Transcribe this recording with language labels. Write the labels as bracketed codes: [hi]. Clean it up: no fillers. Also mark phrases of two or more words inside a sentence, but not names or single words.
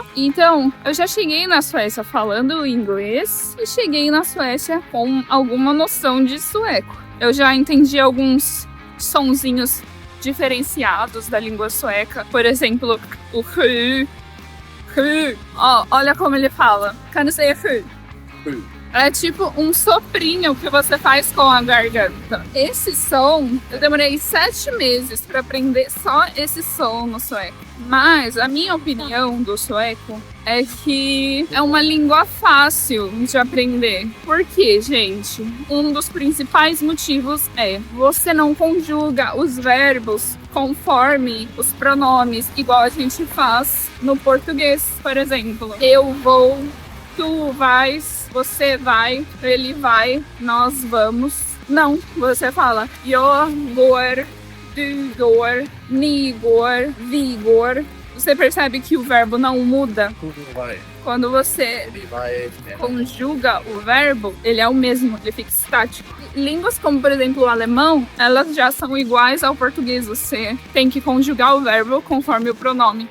[pt] Então, eu já cheguei na Suécia falando inglês e cheguei na Suécia com alguma noção de sueco. Eu já entendi alguns sonzinhos diferenciados da língua sueca. Por exemplo, o hu. Ó, olha como ele fala. [sv] Kan du säga hu? [pt] É tipo um soprinho que você faz com a garganta. Esse som, eu demorei 7 meses para aprender só esse som no sueco. Mas a minha opinião do sueco é que é uma língua fácil de aprender. Por quê, gente? Um dos principais motivos é você não conjuga os verbos conforme os pronomes, igual a gente faz no português, por exemplo. Eu vou, tu vais, você vai, ele vai, nós vamos. Não, você fala [sv] jag går, du går, ni går, vi går. [pt] Você percebe que o verbo não muda? Vai. Quando você conjuga o verbo, ele é o mesmo, ele fica estático. Línguas como, por exemplo, o alemão, elas já são iguais ao português. Você tem que conjugar o verbo conforme o pronome.